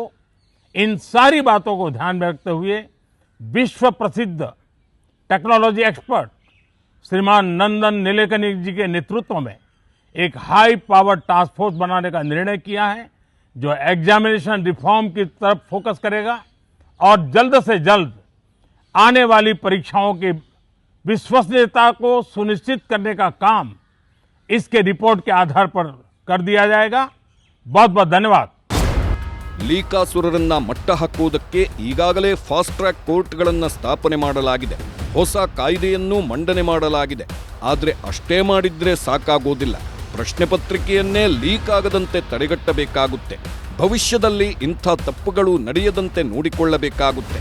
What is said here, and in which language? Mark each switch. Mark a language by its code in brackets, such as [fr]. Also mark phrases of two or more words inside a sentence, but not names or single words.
[hi] इन सारी बातों को ध्यान में रखते हुए विश्व प्रसिद्ध [en] technology expert [hi] श्रीमान नंदन नीलेकनी जी के नेतृत्व में एक [en] high power task force [hi] बनाने का निर्णय किया है, जो [en] examination reform [hi] की तरफ फोकस करेगा और जल्द से जल्द आने वाली परीक्षाओं की विश्वसनीयता को सुनिश्चित करने का काम इसके रिपोर्ट के आधार पर कर दिया जाएगा। बहुत बहुत धन्यवाद। [kn] ಲೀಕಾಸುರರನ್ನ ಮಟ್ಟ ಹಾಕುವುದಕ್ಕೆ ಈಗಾಗಲೇ [en] fast track [kn] ಕೋರ್ಟ್ಗಳನ್ನು ಸ್ಥಾಪನೆ ಮಾಡಲಾಗಿದೆ. ಹೊಸ ಕಾಯ್ದೆಯನ್ನು ಮಂಡನೆ ಮಾಡಲಾಗಿದೆ. ಆದರೆ ಅಷ್ಟೇ ಮಾಡಿದ್ರೆ ಸಾಕಾಗೋದಿಲ್ಲ. ಪ್ರಶ್ನೆ ಪತ್ರಿಕೆಯನ್ನೇ ಲೀಕ್ ಆಗದಂತೆ ತಡೆಗಟ್ಟಬೇಕಾಗುತ್ತೆ. ಭವಿಷ್ಯದಲ್ಲಿ ಇಂಥ ತಪ್ಪುಗಳು ನಡೆಯದಂತೆ ನೋಡಿಕೊಳ್ಳಬೇಕಾಗುತ್ತೆ.